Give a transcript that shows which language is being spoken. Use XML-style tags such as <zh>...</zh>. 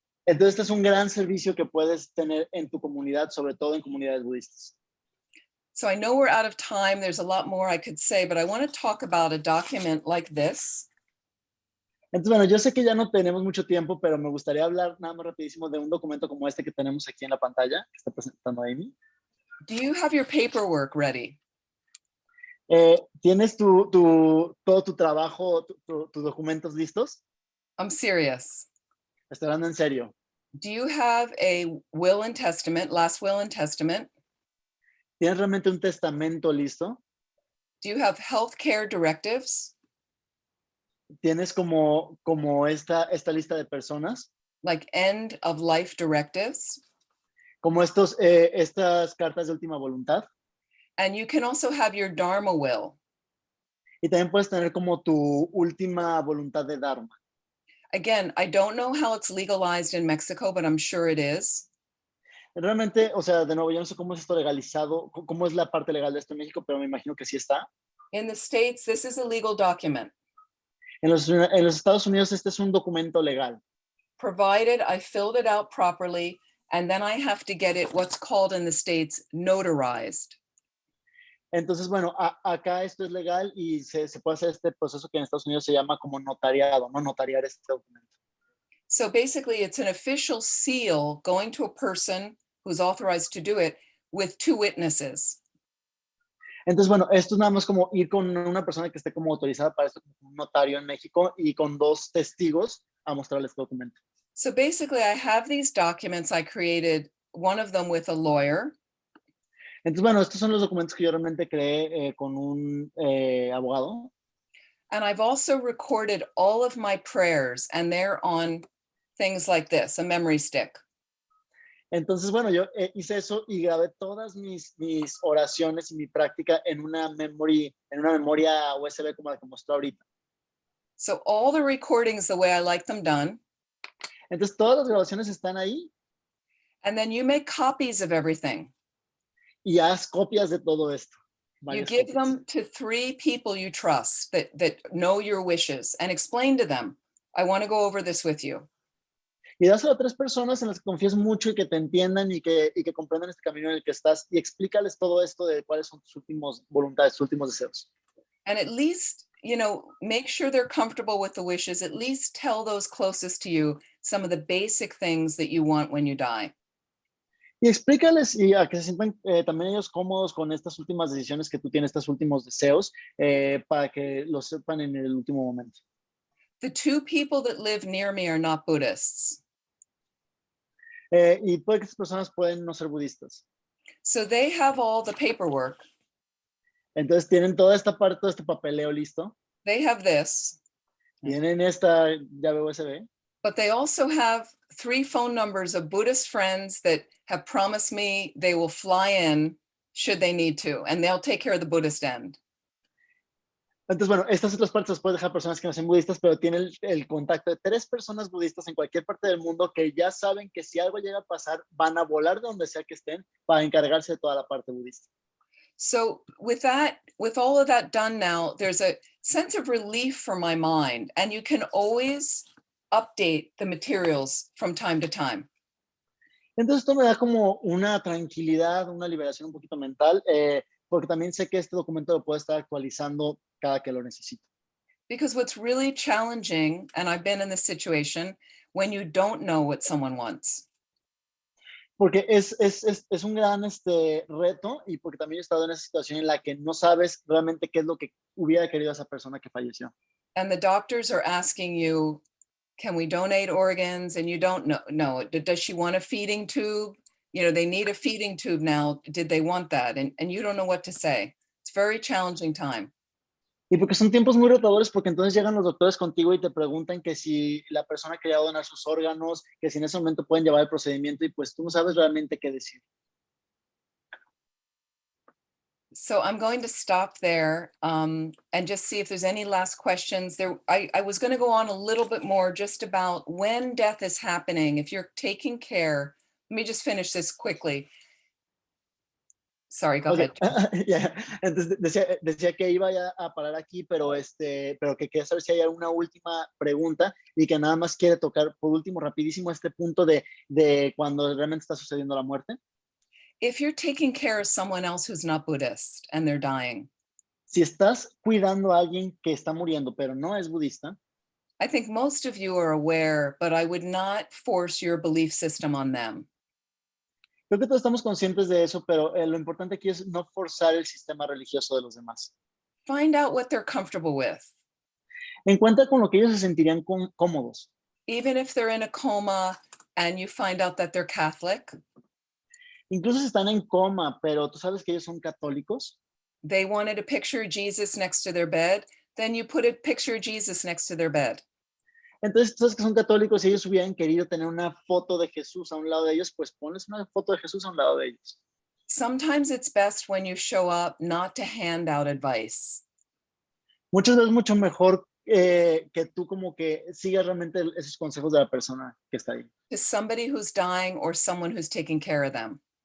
<es>Entonces este es un gran servicio que puedes tener en tu comunidad, sobre todo en comunidades budistas.</es> <en>So I know we're out of time. There's a lot more I could say, but I want to talk about a document like this.</en> <es>Entonces, bueno, yo sé que ya no tenemos mucho tiempo, pero me gustaría hablar nada más rapidísimo de un documento como este que tenemos aquí en la pantalla, que está presentando Amy.</es> <en>Do you have your paperwork ready?</en> <es>¿Tienes todo tu trabajo, tus documentos listos?</es> <en>I'm serious.</en> <es>Estoy hablando en serio.</es> <en>Do you have a will and testament, last will and testament?</en> <es>¿Tienes realmente un testamento listo?</es> <en>Do you have healthcare directives?</en> <es>¿Tienes como esta lista de personas?</es> <en>Like end of life directives?</en> <es>Como estas cartas de última voluntad.</es> <en>And you can also have your Dharma will.</en> <es>Y también puedes tener como tu última voluntad de Dharma.</es> <en>Again, I don't know how it's legalized in Mexico, but I'm sure it is.</en> <es>Realmente, o sea, de nuevo, yo no sé cómo es esto legalizado, cómo es la parte legal de esto en México, pero me imagino que sí está.</es> <en>In the States, this is a legal document.</en> <es>En los Estados Unidos este es un documento legal.</es> <en>Provided I filled it out properly, and then I have to get it, what's called in the States, notarized.</en> <es>Entonces, bueno, acá esto es legal y se puede hacer este proceso que en Estados Unidos se llama como notariado, ¿no? Notariar este documento.</es> <en>So basically, it's an official seal going to a person who's authorized to do it with two witnesses.</en> <es>Entonces, bueno, esto es nada más como ir con una persona que esté como autorizada para esto, como un notario en México, y con 2 testigos a mostrarles este documento.</es> <en>So basically, I have these documents. I created one of them with a lawyer.</en> <es>Entonces, bueno, estos son los documentos que yo realmente creé con un abogado.</es> <en>And I've also recorded all of my prayers, and they're on things like this, a memory stick.</en> <es>Entonces, bueno, yo hice eso y grabé todas mis oraciones y mi práctica en una memoria USB como la que mostró ahorita.</es> <en>So all the recordings the way I like them done.</en> <es>Entonces, todas las grabaciones están ahí.</es> <en>And then you make copies of everything.</en> <es>Y haz copias de todo esto.</es> <en>You give them to 3 people you trust that know your wishes and explain to them, I want to go over this with you.</en> <es>Y dáselo a 3 personas en las que confíes mucho y que te entiendan y que comprendan este camino en el que estás y explícales todo esto de cuáles son tus últimas voluntades, tus últimos deseos.</es> <en>And at least, you know, make sure they're comfortable with the wishes. At least tell those closest to you some of the basic things that you want when you die.</en> <es>Y explícales y a que se sientan también ellos cómodos con estas últimas decisiones que tú tienes, estos últimos deseos, para que lo sepan en el último momento.</es> <en>The 2 people that live near me are not Buddhists.</en> <es>Y puede que estas personas pueden no ser budistas.</es> <en>So they have all the paperwork.</en> <es>Entonces tienen toda esta parte, todo este papeleo listo.</es> <en>They have this.</en> <es>Tienen esta llave USB.</es> <en>But they also have 3 phone numbers of Buddhist friends that have promised me they will fly in should they need to, and they'll take care of the Buddhist end.</en> <es>Entonces, bueno, estas otras partes las puedes dejar personas que no sean budistas, pero tienen el contacto de 3 personas budistas en cualquier parte del mundo que ya saben que si algo llega a pasar, van a volar de donde sea que estén para encargarse de toda la parte budista.</es> <en>So with all of that done now, there's a sense of relief for my mind, and you can always update the materials from time to time.</en> <es>Entonces esto me da como una tranquilidad, una liberación un poquito mental, porque también sé que este documento lo puedo estar actualizando cada que lo necesito.</es> <en>Because what's really challenging, and I've been in this situation, when you don't know what someone wants.</en> <es>Porque es un gran reto, y porque también he estado en esa situación en la que no sabes realmente qué es lo que hubiera querido esa persona que falleció.</es> <en>And the doctors are asking you, can we donate organs? And you don't know. Does she want a feeding tube? You know, they need a feeding tube now. Did they want that? And you don't know what to say. It's a very challenging time.</en> <es>Y porque son tiempos muy retadores, porque entonces llegan los doctores contigo y te preguntan que si la persona quería donar sus órganos, que si en ese momento pueden llevar el procedimiento, y pues tú no sabes realmente qué decir.</es> <en>So I'm going to stop there and just see if there's any last questions. I was going to go on a little bit more just about when death is happening. If you're taking care, let me just finish this quickly. Sorry, go ahead. Yeah.</en> <es>Entonces decía que iba ya a parar aquí, pero que quería saber si hay alguna última pregunta y que nada más quiere tocar por último rapidísimo este punto de cuando realmente está sucediendo la muerte.</es> <en>If you're taking care of someone else who's not Buddhist and they're dying.</en> <es>Si estás cuidando a alguien que está muriendo pero no es budista.</es> <en>I think most of you are aware, but I would not force your belief system on them.</en> <es>Creo que todos estamos conscientes de eso, pero lo importante aquí es no forzar el sistema religioso de los demás.</es> <en>Find out what they're comfortable with.</en> <es>Encuentra con lo que ellos se sentirían cómodos.</es> <en>Even if they're in a coma and you find out that they're Catholic.</en> <es>Incluso si están en coma, pero tú sabes que ellos son católicos.</es> <en>They wanted a picture of Jesus next to their bed, then you put a picture of Jesus next to their bed.</en> <es>Entonces, tú sabes que son católicos y ellos hubieran querido tener una foto de Jesús a un lado de ellos, pues ponles una foto de Jesús a un lado de ellos.</es> <en>Sometimes it's best when you show up not to hand out advice.</en> <es>Muchas veces mucho mejor que tú como que sigas realmente esos consejos de la persona que está ahí.</es> <en>To somebody who's dying or someone who's taking care of them.</en>